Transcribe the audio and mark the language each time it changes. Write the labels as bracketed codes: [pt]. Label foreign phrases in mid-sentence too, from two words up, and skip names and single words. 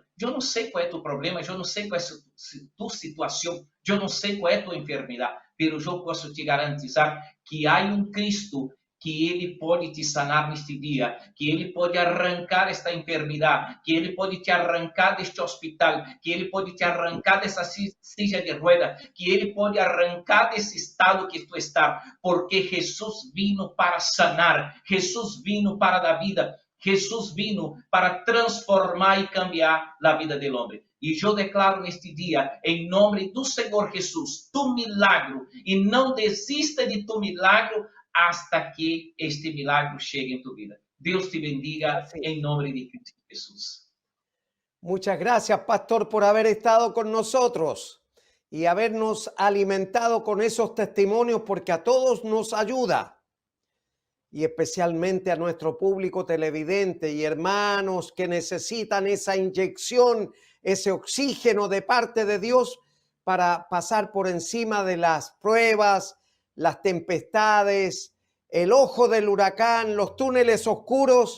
[pt] Eu não sei qual é tu problema, eu não sei qual é tu situação, eu não sei qual é tu enfermidade, pero eu posso te garantizar que há um Cristo que ele pode te sanar neste dia, que ele pode arrancar esta enfermidade, que ele pode te arrancar deste hospital, que ele pode te arrancar dessa [es] silla de rueda, [pt] que ele pode arrancar desse estado que tu está, porque Jesus [es] vino para sanar, [pt] Jesus [es] vino para dar vida, [pt] Jesus [es] vino para transformar [pt] e cambiar a vida do homem. E eu declaro neste dia, em nome do Senhor Jesus, tu milagre, e não desista de tu milagre, [es] hasta que este milagro chegue en tu vida. Dios te bendiga en nombre de Cristo Jesús. Muchas gracias, pastor, por haber estado con nosotros y habernos alimentado con esos testimonios, porque a todos nos ayuda, y especialmente a nuestro público televidente y hermanos que necesitan esa inyección, ese oxígeno de parte de Dios para pasar por encima de las pruebas, las tempestades, el ojo del huracán, los túneles oscuros.